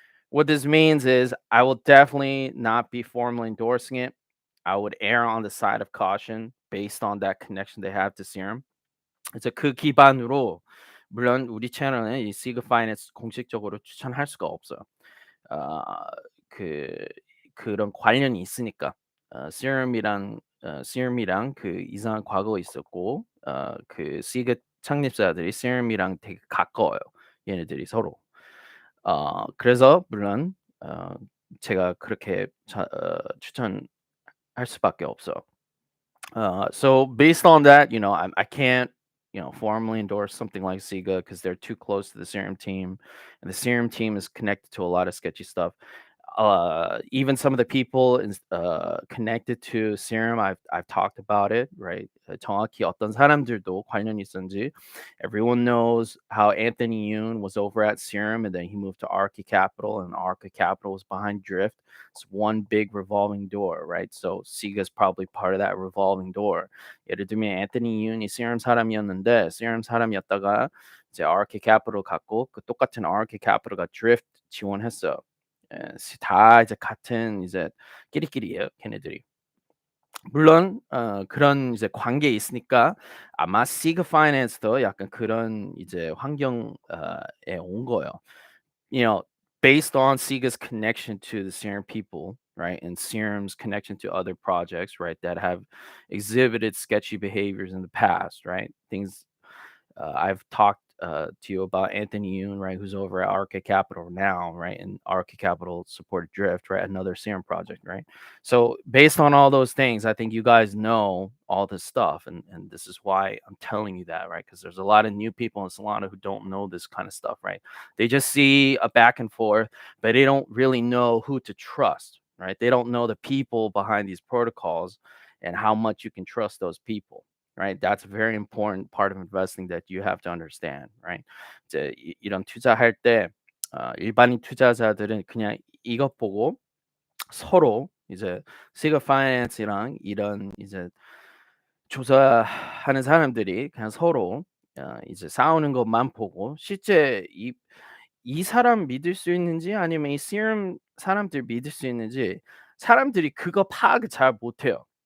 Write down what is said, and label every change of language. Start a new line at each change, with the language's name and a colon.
English: What this means is I will definitely not be formally endorsing it. I would err on the side of caution based on that connection they have to Serum.
Korean: 그래서 그 기반으로 물론 우리 채널은 이 시그 파이낸스 공식적으로 추천할 수가 없어요. 어 그 그런 관련이 있으니까. Serum이랑 그 이상한 과거가 있었고 그 시그 창립자들이 Serum이랑 되게 가까워요, 얘네들이 서로. 그래서 물론 제가 그렇게 추천할 수밖에 없어요.
English: So based on that, I can't, formally endorse something like Sega because they're too close to the Serum team, and the Serum team is connected to a lot of sketchy stuff. even some of the people connected to Serum, I've talked about it, right?
Korean: 정확히 어떤 사람들도 관련이 있었는지.
English: Everyone knows how Anthony Yoon was over at Serum, and then he moved to Arca Capital, and Arca Capital was behind Drift. It's one big revolving door, right? So Sega's probably part of that revolving door.
Korean: 예를 들면 앤서니 윤이 Serum 사람이었는데 Serum 사람이었다가 이제 Arca Capital 갔고 그 똑같은 Arca Capital가 Drift 지원했어요. 다 이제 같은 이제 끼리끼리예요, 걔네들이. 물론 그런 이제 관계에 있으니까 아마 Cega Finance도 약간 그런 이제 환경 에 온 거예요.
English: You know, based on Sega's connection to the Serum people, right, and Serum's connection to other projects, right, that have exhibited sketchy behaviors in the past, right? Things I've talked to you about Anthony Yoon, right, who's over at Arca Capital now, right, and Arca Capital supported Drift, right, another Serum project, right. So based on all those things, I think you guys know all this stuff, and this is why I'm telling you that, right, because there's a lot of new people in Solana who don't know this kind of stuff, right. They just see a back and forth, but they don't really know who to trust, right. They don't know the people behind these protocols and how much you can trust those people. Right? That's a very important part of investing that you have to understand, right?
Korean: 이제 이런 투자할 때 일반인 투자자들은 그냥 이것 보고 서로 이제 시가 파이낸스랑 이런 이제 조사하는 사람들이 그냥 서로 이제 싸우는 것만 보고 실제 이 사람 믿을 수 있는지 아니면 이 씨름 사람들 믿을 수 있는지 사람들이 그거 파악을 잘 못해요.